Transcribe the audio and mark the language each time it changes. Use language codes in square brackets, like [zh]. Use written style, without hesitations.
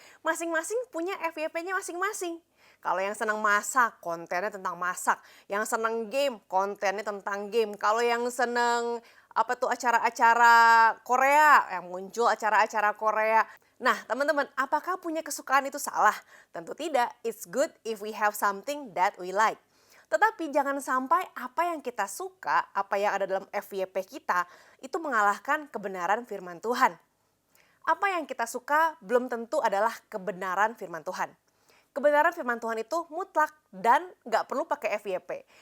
[id] Masing-masing punya FYP-nya masing-masing. Kalau yang senang masak, kontennya tentang masak. Yang senang game, kontennya tentang game. Kalau yang senang acara-acara Korea, yang muncul acara-acara Korea. Nah, teman-teman, apakah punya kesukaan itu salah? Tentu tidak. [en] It's good if we have something that we like. [id] Tetapi jangan sampai apa yang kita suka, apa yang ada dalam FYP kita, itu mengalahkan kebenaran firman Tuhan. Apa yang kita suka belum tentu adalah kebenaran firman Tuhan. Kebenaran firman Tuhan itu mutlak dan gak perlu pakai FYP.